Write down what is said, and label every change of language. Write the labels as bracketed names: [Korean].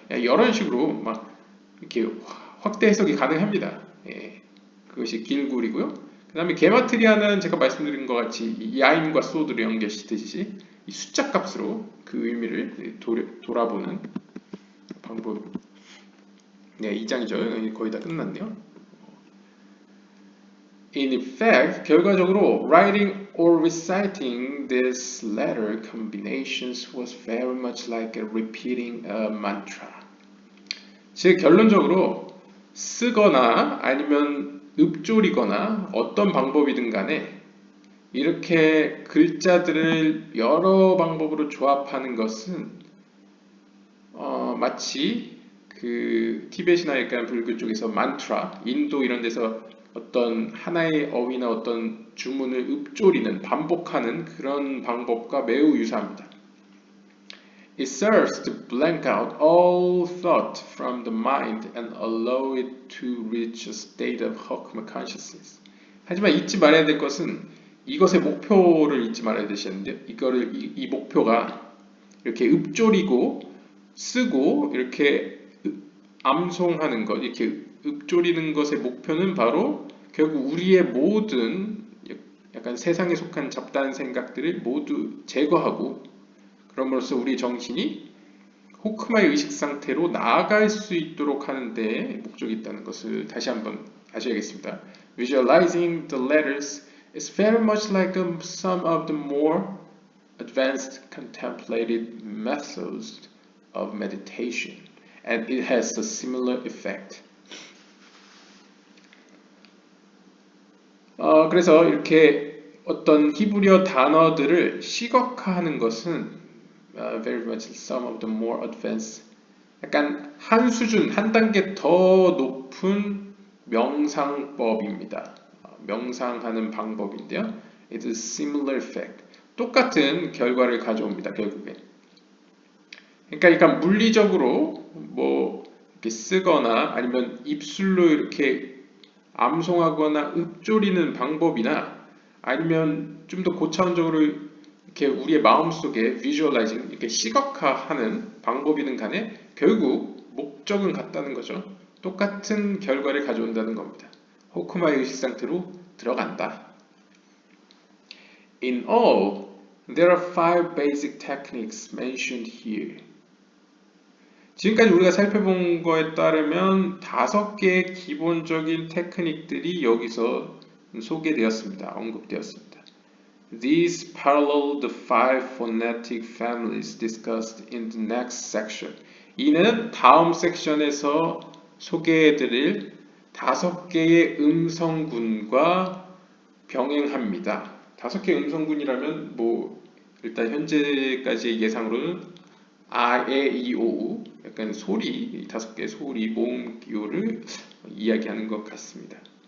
[Korean] 이런 식으로 막 이렇게 확대 해석이 가능합니다. 예, 그것이 길굴이고요. 그 다음에 게마트리아는 제가 말씀드린 것 같이 이 야임과 소드를 연결시키듯이 이 숫자 값으로 그 의미를 돌아보는 방법. 네, 2장이죠. 거의 다 끝났네요. [English] In effect, [Korean] 결과적으로 [English] writing or reciting these letter combinations was very much like repeating a mantra. [Korean] 즉 결론적으로 쓰거나 아니면 읊조리거나 어떤 방법이든 간에 이렇게 글자들을 여러 방법으로 조합하는 것은 마치 그 티베트나 약간 불교 쪽에서 만트라, 인도 이런 데서 어떤 하나의 어휘나 어떤 주문을 읊조리는 반복하는 그런 방법과 매우 유사합니다. [English] It serves to blank out all thought from the mind and allow it to reach a state of Hokma consciousness. [Korean] 하지만 잊지 말아야 될 것은 이것의 목표를 잊지 말아야 되시는데요. 이 목표가 이렇게 읊조리고 쓰고 이렇게 암송하는 것, 이렇게 읊조리는 것의 목표는 바로 결국 우리의 모든 약간 세상에 속한 잡다한 생각들을 모두 제거하고 그럼으로써 우리 정신이 호크마의 의식 상태로 나아갈 수 있도록 하는 데 목적이 있다는 것을 다시 한번 아셔야겠습니다. [English] Visualizing the letters is very much like some of the more advanced contemplative methods of meditation, and it has a similar effect. [Korean] 그래서 이렇게 어떤 히브리어 단어들을 시각화하는 것은 [English] very much some of the more advanced, [Korean] 약간 한 수준, 한 단계 더 높은 명상법입니다. 명상하는 방법인데요. [English] It is similar effect. [Korean] 똑같은 결과를 가져옵니다. 결국엔. 그러니까 물리적으로 뭐 이렇게 쓰거나 아니면 입술로 이렇게 암송하거나 읊조리는 방법이나 아니면 좀 더 고차원적으로 이렇게 우리의 마음속에 visualizing 이렇게 시각화하는 방법이든 간에 결국 목적은 같다는 거죠. 똑같은 결과를 가져온다는 겁니다. 호크마의 의식 상태로 들어간다. [English] In all, there are 5 basic techniques mentioned here. [Korean] 지금까지 우리가 살펴본 거에 따르면 5개의 기본적인 테크닉들이 여기서 소개되었습니다. 언급되었습니다. [English] These parallel the 5 phonetic families discussed in the next section. [Korean] 이는 다음 섹션에서 소개해드릴 5개의 음성군과 병행합니다. 5개의 음성군이라면 뭐 일단 현재까지의 예상으로는 아, 에, 이, 오, 우 약간 소리, 5개의 소리, 모음 기호를 이야기하는 것 같습니다.